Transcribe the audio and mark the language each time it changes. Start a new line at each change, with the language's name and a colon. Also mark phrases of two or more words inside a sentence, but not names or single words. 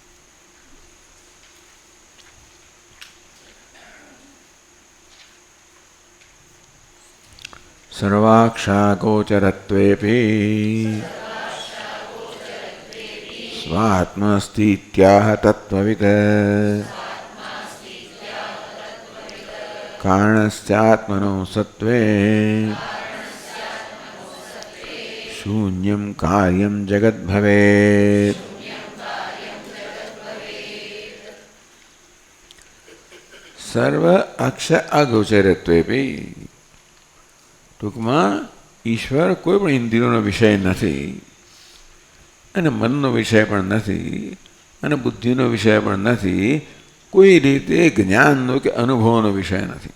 Sanskrit: સર્વાક્ષાગોચરત્વેપી સ્વાત્મસ્તીત્યાહ તત્વવિદ કારણસ્યાત્મનો સત્વે शून्यं कार्यं जगत् भवेत्. સર્વ અક્ષ અગોચરત્વેપી
Gujarati: ટૂંકમાં ઈશ્વર કોઈ પણ ઇન્દ્રિયોનો વિષય નથી અને મનનો વિષય પણ નથી અને બુદ્ધિનો વિષય પણ નથી, કોઈ રીતે જ્ઞાનનો કે અનુભવનો વિષય નથી.